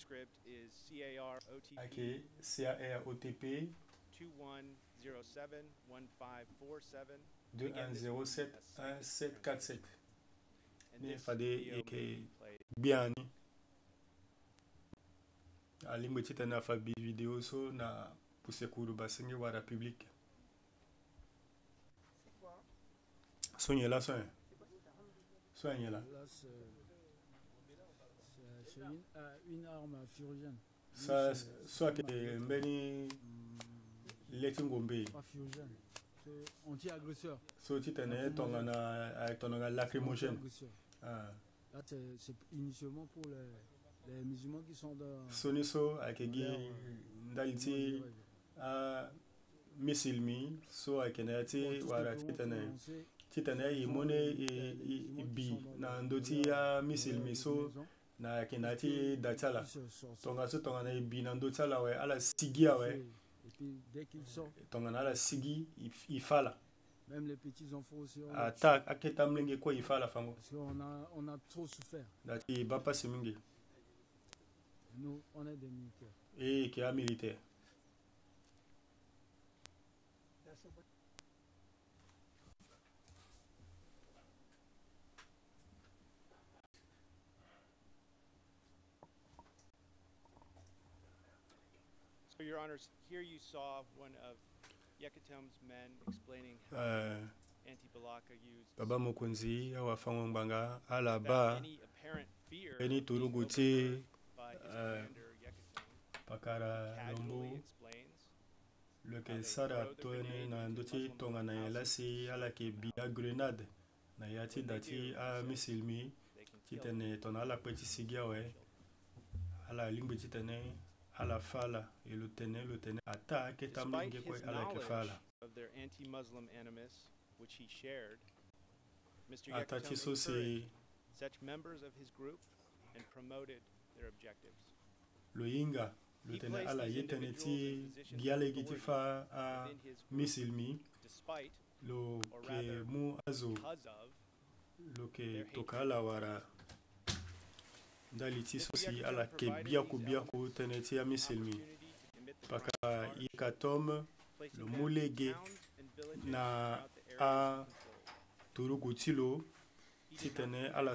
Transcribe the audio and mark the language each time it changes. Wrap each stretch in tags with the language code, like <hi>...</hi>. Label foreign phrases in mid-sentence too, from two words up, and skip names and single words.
<sg>CAROTP 2107-1547 ni fade yeke gbia ni alingbe ti tene afa video so na puse kuru basengi wara public so nye la so nye so nye la</sg> <fr>Là, c'est une arme furigène.</fr> <sg>ça soit que mbeni leti ngombe</sg> <fr>Pas furigène, c'est anti-agresseur.</fr> <sg>so ti tene tongana lacrymogène</sg> <fr>Là, c'est initialement pour les musulmans qui sont dans...</fr> <sg>soni so ayeke gi ndali ti misilmi so ayeke na ya ti wara ti tene e mone bi na ndö ti misilmi so na ayeke na ya ti da ti ala tongana e bi na ndö ti ala awe ala sigi awe</sg> <fr>Et puis, dès qu'ils sortent,</fr> <sg>tongana ala sigi e fala</sg> <fr>même les petits enfants aussi,</fr> <sg>ata aketa mlenge kue e fala fango</sg> <fr>parce qu'on a trop souffert.</fr> <sg>da ti e ba pasi mingi</sg> <fr>Nous, on est des militaires.</fr> <sg>e yeke ya militaire</sg> <en>So, Your Honors, here you saw one of Yekatom's men explaining how anti-Balaka used</en> <sg>baba mokonzi awa fango ngbanga ala ba</sg> <en>any apparent fear</en> <sg>eni tulugu ti</sg> <en>by his commander Yekatom</en> <sg>pakara lombo</sg> <en>casually explains</en> <sg>lo yeke sara tongana na ndö ti tongana ye lasi ala yeke bia grenade na ya ti da ti amisilmi ti tene tongana ala kpe ti sigi awe ala lingbi ti tene ala fala e lo tene ata aketa</sg> <en>despite</en> <sg>mlenge kue</sg> <en>his</en> <sg>ala yeke fala</sg> <en>knowledge of their anti-Muslim animus, which he shared, Mr.</en> <sg>ata ti</sg> <en>Yekatom</en> <sg>so si</sg> <en>encouraged such members of his group and promoted their objectives.</en> <sg>lo hinga lo tene ala ye tene ti gi ala yeki ti fa misilmi</sg> <en>Despite,</en> <sg>lo</sg> <en>or</en> <sg>ke</sg> <en>rather,</en> <sg>mu azo</sg> <en>because of,</en> <sg>lo ke toka ala wara ndali ti so si ala ke biaku tene ti amisilmi paka Yekatom lo mu lege na turugu ti lo ti tene ala</sg>